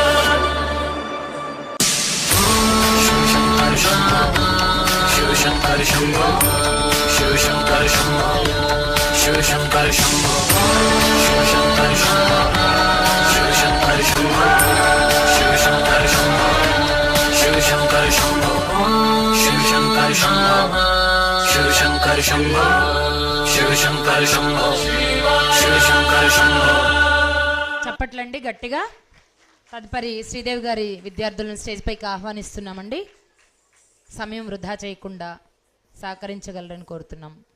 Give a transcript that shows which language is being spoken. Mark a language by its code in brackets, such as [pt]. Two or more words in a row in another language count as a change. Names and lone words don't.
[sa] शिव शंकर शंभो शिव शंकर शंभो शिव शंकर शंभो शिव शंकर शंभो शिव शंकर शंभो शिव शंकर शंभो शिव शंकर शंभो शिव शंकर शंभो शिव शंकर शंभो शिव शंकर शंभो शिव शंकर शंभो। [te] చప్పట్లండి గట్టిగా. తదుపరి శ్రీదేవి గారి విద్యార్థులను స్టేజ్ పైకి ఆహ్వానిస్తున్నామండి. సమయం వృధా చేయకుండా సహకరించగలరని కోరుతున్నాం.